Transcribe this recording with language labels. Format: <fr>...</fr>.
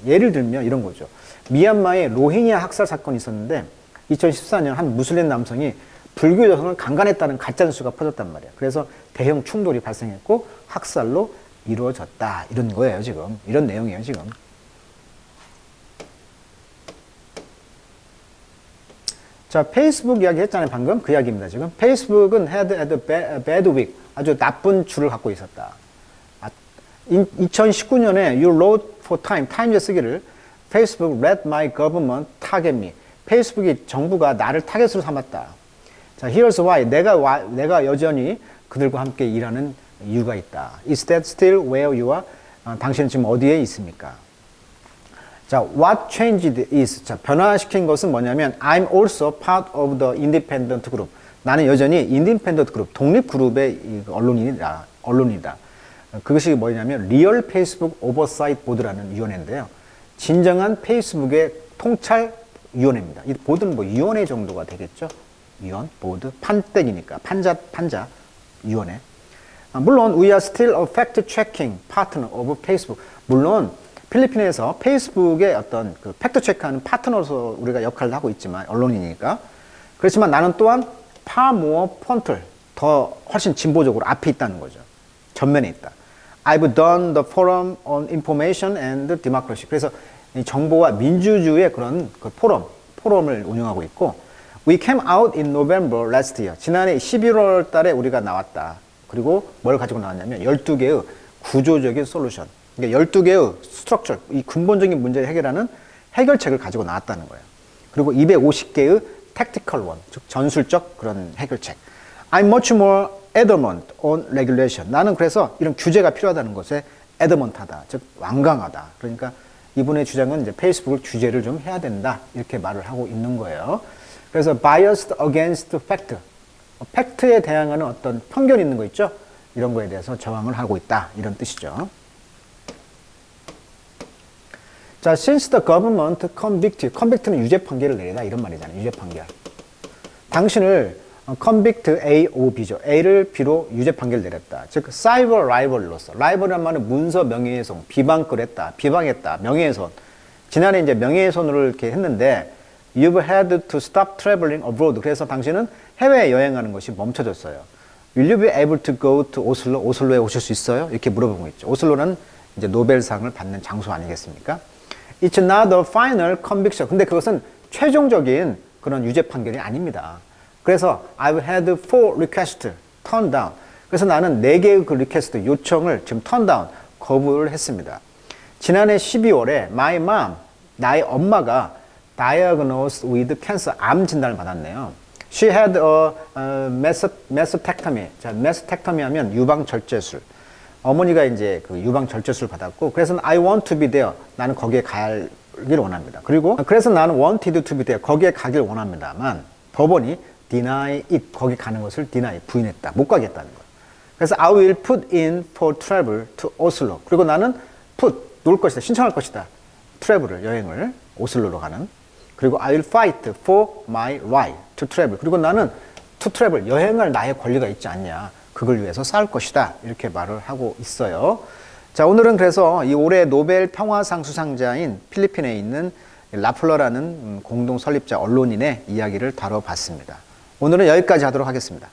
<ko>예를 들면 이런 거죠. 미얀마에 로힝야 학살 사건이 있었는데 2014년 한 무슬림 남성이 불교 여성을 강간했다는 가짜뉴스가 퍼졌단 말이에요. 그래서 대형 충돌이 발생했고 학살로 이루어졌다. 이런 거예요, 지금. 이런 내용이에요, 지금. 자, 페이스북 이야기 했잖아요, 방금. 그 이야기입니다, 지금.</ko> <en>페이스북은 had a bad week.</en> <ko>아주 나쁜 주를 갖고 있었다. 2019년에</ko> <en>You wrote for Time,</en> <ko>타임즈에 쓰기를</ko> <en>Facebook let my government target me.</en> <ko>페이스북이 정부가 나를 타겟으로 삼았다.</ko> <en>자, here's why.</en> <ko>내가 여전히 그들과 함께 일하는 이유가 있다.</ko> <en>Is that still where you are?</en> <ko>당신은 지금 어디에 있습니까?</ko> <en>자, what changed is.</en> <ko>자, 변화시킨 것은 뭐냐면</ko> <en>I'm also part of the independent group.</en> <ko>나는 여전히 independent group, 독립 그룹의 언론이다. 그것이 뭐냐면 리얼 페이스북 오버사이트 보드라는 위원회인데요. 진정한 페이스북의 통찰 위원회입니다. 이 보드는 뭐 위원회 정도가 되겠죠? 위원, 보드, 판때기니까 판자 위원회. 물론</ko> <en>we are still a fact-checking partner of Facebook.</en> <ko>물론 필리핀에서 페이스북의 어떤 그 팩트체크하는 파트너로서 우리가 역할을 하고 있지만 언론이니까 그렇지만 나는 또한</ko> <en>far more frontal,</en> <ko>더 훨씬 진보적으로 앞에 있다는 거죠. 전면에 있다.</ko> <en>I've done the Forum on Information and Democracy.</en> <ko>그래서 이 정보와 민주주의의 그런 그 포럼을 운영하고 있고</ko> <en>We came out in November last year.</en> <ko>지난해 11월 달에 우리가 나왔다. 그리고 뭘 가지고 나왔냐면 12개의 구조적인 솔루션. 그러니까 12개의 스트럭처, 이 근본적인 문제를 해결하는 해결책을 가지고 나왔다는 거예요. 그리고 250개의</ko> <en>tactical one,</en> <ko>즉 전술적 그런 해결책.</ko> <en>I'm much more adamant on regulation.</en> <ko>나는 그래서 이런 규제가 필요하다는 것에 adamant하다, 즉 완강하다. 그러니까 이분의 주장은 이제 페이스북을 규제를 좀 해야 된다 이렇게 말을 하고 있는 거예요. 그래서</ko> <en>biased against fact,</en> <ko>팩트에 대항하는 어떤 편견이 있는 거 있죠? 이런 거에 대해서 저항을 하고 있다 이런 뜻이죠. 자,</ko> <en>since the government convict</en> <ko>는 유죄 판결을 내리다 이런 말이잖아요. 유죄 판결. 당신을 convict A, O, B죠. A를 B로 유죄 판결 내렸다. 즉 cyber rival로서, rival이란 말은 문서 명예훼손, 비방했다, 명예훼손. 지난해 이제 명예훼손으로 이렇게 했는데</ko> <en>You've had to stop traveling abroad.</en> <ko>그래서 당신은 해외 여행하는 것이 멈춰졌어요.</ko> <en>Will you be able to go to Oslo?</en> <ko>오슬로에 오실 수 있어요? 이렇게 물어본 거 있죠. 오슬로는 이제 노벨상을 받는 장소 아니겠습니까?</ko> <en>It's not the final conviction.</en> <ko>근데 그것은 최종적인 그런 유죄 판결이 아닙니다. 그래서</ko> <en>I've had 4 requests turned down.</en> <ko>그래서 나는 4개의 그 리퀘스트 요청을 지금 turn down 거부를 했습니다. 지난해 12월에</ko> <en>my mom,</en> <ko>나의 엄마가</ko> <en>diagnosed with cancer,</en> <ko>암 진단을 받았네요.</ko> <en>She had a mastectomy. 자, mastectomy</en> <ko>하면 유방 절제술. 어머니가 이제 그 유방 절제술을 받았고, 그래서</ko> <en>I want to be there.</en> <ko>나는 거기에 가길 원합니다. 그리고 그래서 나는</ko> <en>wanted to be there.</en> <ko>거기에 가길 원합니다만 법원이</ko> <en>deny it.</en> <ko>거기 가는 것을 deny, 부인했다. 못 가겠다는 거예요. 그래서</ko> <en>I will put in for travel to Oslo.</en> <ko>그리고 나는 놓을 것이다. 신청할 것이다. 트래블을, 여행을 오슬로로 가는. 그리고</ko> <en>I will fight for my right to travel.</en> <ko>그리고 나는</ko> <en>to travel,</en> <ko>여행할 나의 권리가 있지 않냐. 그걸 위해서 싸울 것이다. 이렇게 말을 하고 있어요. 자, 오늘은 그래서 이 올해 노벨 평화상 수상자인 필리핀에 있는 라플러라는 공동 설립자 언론인의 이야기를 다뤄봤습니다. 오늘은 여기까지 하도록 하겠습니다.</ko>